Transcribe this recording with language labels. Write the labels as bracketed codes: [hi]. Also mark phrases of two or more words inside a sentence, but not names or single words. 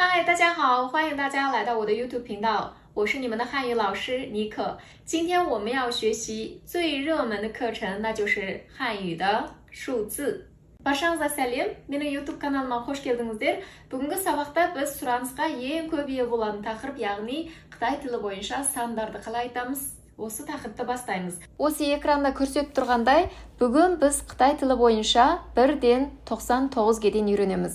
[zh] 嗨，大家好，欢迎大家来到我的 YouTube 频道，我是你们的汉语老师妮可。今天我们要学习最热门的课程，那就是汉语的数字。 [kk] Баршаңызға сәлем, менің YouTube каналыма қош келдіңіздер. Бүгінгі сабақта біз сұранысқа ең көп ие болатын тақырып, яғни Қытай тілі бойынша сандарды қалай айтамыз? Осы тақырыпты бастаймыз. Осы экранда көрсетіп тұрғандай, бүгін біз Қытай тілі бойынша 1-ден 99-ге дейін үйренеміз.